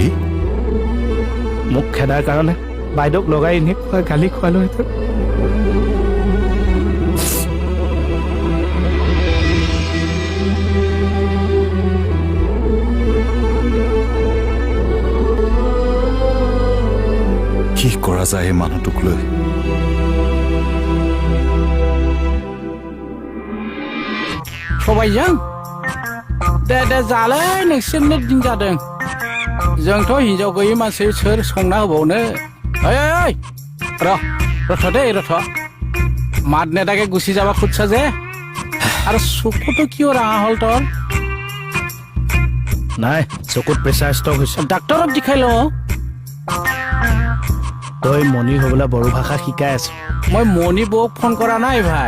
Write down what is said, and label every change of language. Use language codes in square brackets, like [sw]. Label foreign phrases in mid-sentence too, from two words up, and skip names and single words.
[as] মোক খেদাৰ কাৰণে বাইদেউক লগাই এনে গালি খোৱালোহেঁতেন কি কৰা যায় এই মানুহটোক লৈ [brx] सबायजों दे जालै नोंसोरनो दिन जादों जोंथ' हिनजाव गैयै मानसि सोर संना होबावनो ओइ रथ' दे रथ' [as] মাত নেদাকে গুচি যাবা খুজছা যে আৰু চকুটো কিয় ৰাঙা হ'ল তোৰ নাই চকুত প্ৰেছাৰ ষ্টক হৈছে ডাক্তৰক দেখাই লওঁ তই মণি হ'বলৈ বড়ো ভাষা শিকাই আছ মই মণি বৌক ফোন কৰা নাই ভাই